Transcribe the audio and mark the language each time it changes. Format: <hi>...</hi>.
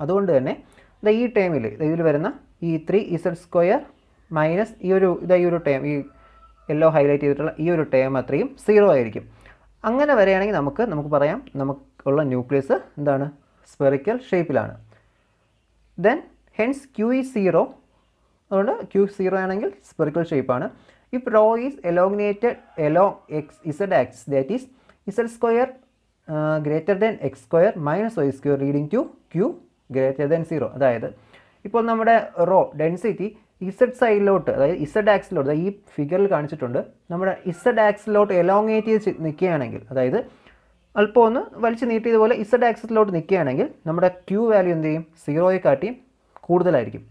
<ml>അതുകൊണ്ട് തന്നെ ഈ ടേമിൽ ഇതിൽ വരുന്ന ഈ 3z² മൈനസ് ഈ ഒരു ടേം, ഈ യെല്ലോ ഹൈലൈറ്റ് ചെയ്തിട്ടുള്ള ഈ ഒരു ടേം അത്രയും 0 ആയിരിക്കും. അങ്ങനെ വരികയാണെങ്കിൽ നമുക്ക് പറയാം നമുക്കുള്ള ന്യൂക്ലിയസ് എന്താണ്, സ്പെറിക്കൽ ഷേപ്പിലാണ്.</ml> <en>then hence Q is 0,</en> <ml>അതുകൊണ്ട് Q 0 ആണെങ്കിൽ സ്പെറിക്കൽ ഷേപ്പാണ്.</ml> <en>If rho is elongated along z axis, that is z² greater than x² minus y² leading to Q greater than 0. അതായത്</en> <ml>ഇപ്പോൾ നമ്മുടെ റോ ഡെൻസിറ്റി ഇസഡ് സൈഡിലോട്ട്, അതായത് ഇസഡ് ആക്സിലോട്ട്, ഈ ഫിഗറിൽ കാണിച്ചിട്ടുണ്ട്, നമ്മുടെ ഇസഡ് ആക്സിലോട്ട് എലോങ്ങേറ്റ് ചെയ്ത് നിൽക്കുകയാണെങ്കിൽ, അതായത് അല്പം ഒന്ന് വലിച്ചു നീട്ടിയതുപോലെ ഇസഡ് ആക്സിലോട്ട് നിൽക്കുകയാണെങ്കിൽ നമ്മുടെ ക്യൂ വാല്യൂ എന്ത് ചെയ്യും, 0യെ കാട്ടിയും കൂടുതലായിരിക്കും.</ml>